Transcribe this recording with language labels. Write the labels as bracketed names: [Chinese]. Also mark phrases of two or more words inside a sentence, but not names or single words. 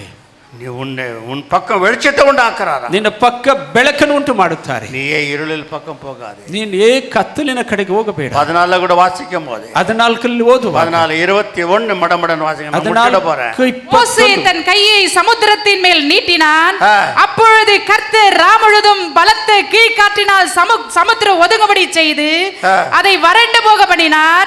[Tamil] நீ உன் பக்கம் வெளிச்சத்தை உண்டாக்குறாரா, [Kannada] ನಿನ್ನ ಪಕ್ಕ ಬೆಳಕನ್ನು ಉಂಟು ಮಾಡುತ್ತಾರೆ. [Tamil] நீயே இருளில் பக்கம் போகாது, [Kannada] ನೀನು ಕತ್ತಲಿನ ಕಡೆಗೆ ಹೋಗಬೇಡ. [Tamil] 14 கூட வாசிக்கும் போது, [Kannada] 14 ಓದುವ, [Tamil] 14:21 மடமடன் வாசிக்க. மோசே தன் கையை சமுத்திரத்தின் மேல் நீட்டினான், அப்பொழுது கர்த்தர் ராமுழுதும் பலத்த கீழ்காற்றினால் சமுத்திரம் ஒதுங்கும்படி செய்து அதை வறண்டு போக பண்ணினார்.